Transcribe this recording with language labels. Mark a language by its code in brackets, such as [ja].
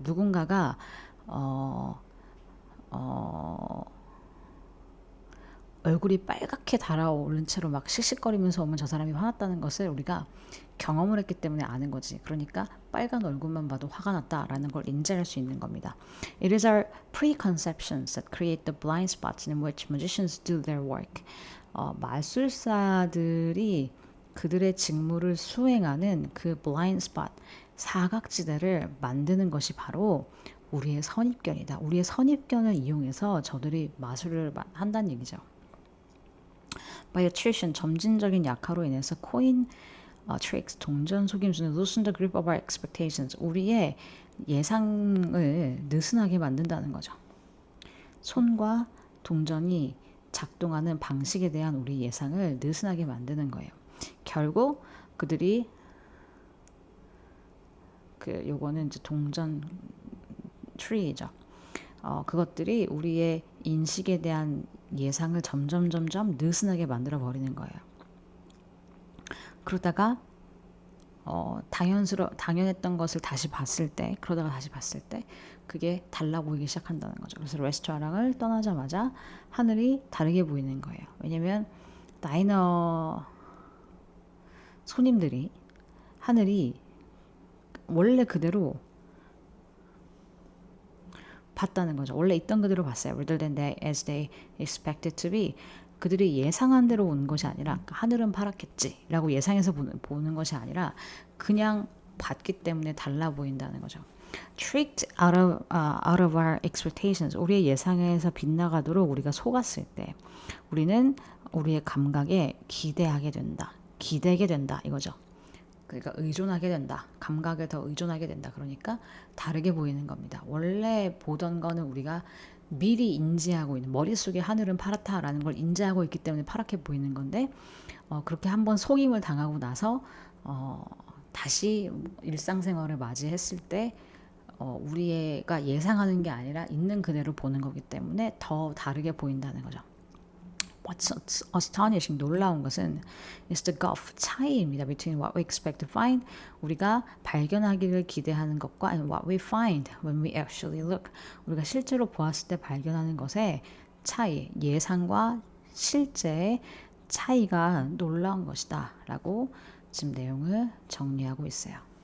[ko] 누군가가 어, 어, 얼굴이 빨갛게 달아오른 채로 막 씩씩거리면서 오면 저 사람이 화났다는 것을 우리가 경험을 했기 때문에 아는 거지. 그러니까 빨간 얼굴만 봐도 화가 났다라는 걸 인지할 수 있는 겁니다. [en] It is our preconceptions that create the blind spots in which magicians do their work. [ko] 마술사들이 그들의 직무를 수행하는 그 blind spot, 사각지대를 만드는 것이 바로 우리의 선입견이다. 우리의 선입견을 이용해서 저들이 마술을 한다는 얘기죠. [en] By attrition, [ko] 점진적인 약화로 인해서 [en] 코인 tricks, [ko] 동전 속임수는 [en] loosen the grip of our expectations. [ko] 우리의 예상을 느슨하게 만든다는 거죠. 손과 동전이 작동하는 방식에 대한 우리 예상을 느슨하게 만드는 거예요. 결국 그들이 요거는 이제 동전 트리죠. 그것들이 우리의 인식에 대한 예상을 점점 느슨하게 만들어 버리는 거예요. 그러다가 당연했던 것을 그러다가 다시 봤을 때 그게 달라 보이기 시작한다는 거죠. 그래서 레스토랑을 떠나자마자 하늘이 다르게 보이는 거예요. 왜냐면 다이너 손님들이 하늘이 원래 그대로 봤다는 거죠. 원래 있던 그대로 봤어요. [en] Rather than as they expected to be. [ko] 그들이 예상한 대로 온 것이 아니라 하늘은 파랗겠지라고 예상해서 보는 것이 아니라 그냥 봤기 때문에 달라 보인다는 거죠. [en] Tricked out of our expectations. [ko] 우리의 예상에서 빗나가도록 우리가 속았을 때 우리는 우리의 감각에 기대게 된다 이거죠. 그러니까 의존하게 된다. 감각에 더 의존하게 된다. 그러니까 다르게 보이는 겁니다. 원래 보던 거는 우리가 미리 인지하고 있는 머릿속에 하늘은 파랗다라는 걸 인지하고 있기 때문에 파랗게 보이는 건데 그렇게 한번 속임을 당하고 나서 다시 일상생활을 맞이했을 때 우리가 예상하는 게 아니라 있는 그대로 보는 거기 때문에 더 다르게 보인다는 거죠. [en] What's astonishing, [ko] 놀라운 것은 [en] is the gulf, [ko] 차이입니다. [en] Between what we expect to find, [ko] 우리가 발견하기를 기대하는 것과 [en] and what we find when we actually look, [ko] 우리가 실제로 보았을 때 발견하는 것의 차이, 예상과 실제의 차이가 놀라운 것이다 라고 지금 내용을 정리하고 있어요.